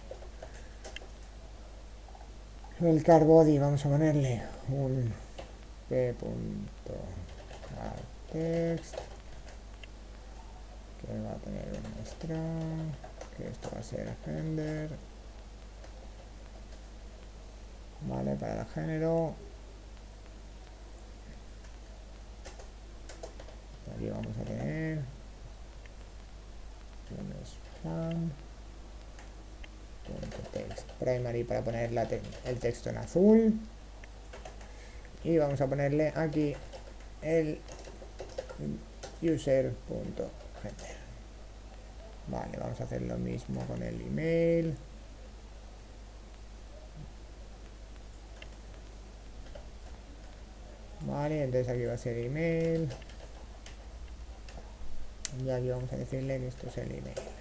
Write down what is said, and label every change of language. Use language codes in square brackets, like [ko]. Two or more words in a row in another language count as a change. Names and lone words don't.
[es] El cardBody vamos a ponerle un p.cardText, que va a tener un string, que esto va a ser gender, vale, para el género. Aquí vamos a tener un span.text primary para poner el texto en azul, y vamos a ponerle aquí el user.gender. Vale, vamos a hacer lo mismo con el email. Vale, entonces aquí va a ser email. Y aquí vamos a decirle que esto es el email.